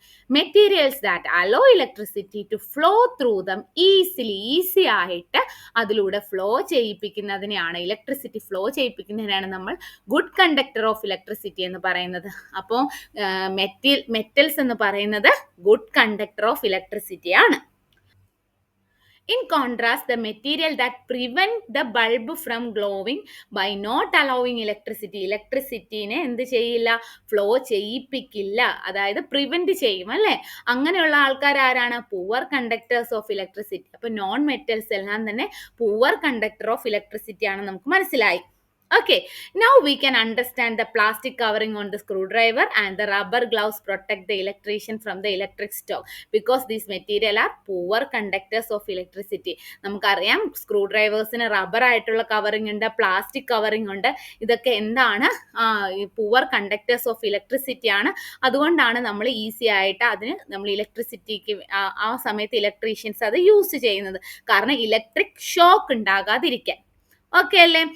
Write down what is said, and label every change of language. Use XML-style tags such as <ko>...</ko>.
<en>materials that allow electricity to flow through them</en> <ml>easy ആയിട്ട് അതിലൂടെ flow ചെയ്യിപ്പിക്കുന്നതിനെയാണ്, electricity flow ചെയ്യിപ്പിക്കുന്നതിനാണ് നമ്മൾ good conductor of electricity എന്ന് പറയുന്നത്. അപ്പോൾ മെറ്റൽസ് എന്ന് പറയുന്നത് ഗുഡ് കണ്ടക്ടർ ഓഫ് ഇലക്ട്രിസിറ്റി ആണ്.</ml> <en>In contrast, the material that prevent the bulb from glowing by not allowing</en> <ml>ഇലക്ട്രിസിറ്റിനെ എന്ത് ചെയ്യില്ല? ഫ്ലോ ചെയ്യിപ്പിക്കില്ല, അതായത് പ്രിവെന്റ് ചെയ്യും അല്ലെ. അങ്ങനെയുള്ള ആൾക്കാർ ആരാണ്? Poor conductors of electricity. അപ്പൊ നോൺ മെറ്റൽസ് എല്ലാം തന്നെ പുവർ കണ്ടക്ടർ ഓഫ് ഇലക്ട്രിസിറ്റി ആണ്, നമുക്ക് മനസ്സിലായി.</ml> <en>Okay, now we can understand the plastic covering on the screwdriver and the rubber gloves protect the electrician from the electric shock because these material are poor conductors of electricity.</en> <ml>നമുക്കറിയാം screw ഡ്രൈവേഴ്സിന് rubber ആയിട്ടുള്ള covering ഉണ്ട്, plastic covering ഉണ്ട്. ഇതൊക്കെ എന്താണ്? Poor conductors of electricity ആണ്. അതുകൊണ്ടാണ് നമ്മൾ easy ആയിട്ട് അതിന് നമ്മൾ ഇലക്ട്രിസിറ്റിക്ക് ആ സമയത്ത് ഇലക്ട്രീഷ്യൻസ് അത് യൂസ് ചെയ്യുന്നത്. കാരണം ഇലക്ട്രിക് ഷോക്ക് ഉണ്ടാകാതിരിക്കാൻ. ഓക്കെ അല്ലേ?</ml>